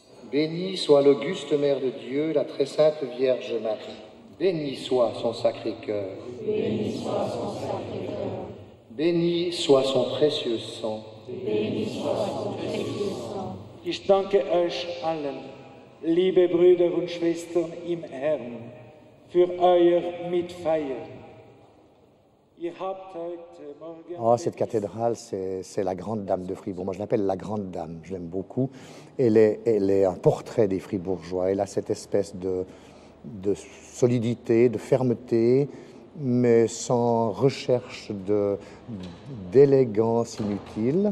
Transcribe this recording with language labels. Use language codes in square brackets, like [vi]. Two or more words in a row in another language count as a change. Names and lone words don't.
[fr] Bénie soit l'auguste Mère de Dieu, la très sainte Vierge Marie. Béni soit son Sacré-Cœur. Béni soit son Sacré-Cœur. Béni soit son précieux sang. Béni soit son précieux sang. [de] Ich danke euch allen, liebe Brüder und Schwestern im Herrn, für euer Mitfeiern. Ihr habt heute Morgen... [fr] Oh, cette cathédrale, c'est la grande dame de Fribourg. Moi, je l'appelle la grande dame, je l'aime beaucoup. Elle est un portrait des Fribourgeois. Elle a cette espèce de solidité, de fermeté, mais sans recherche d'élégance inutile.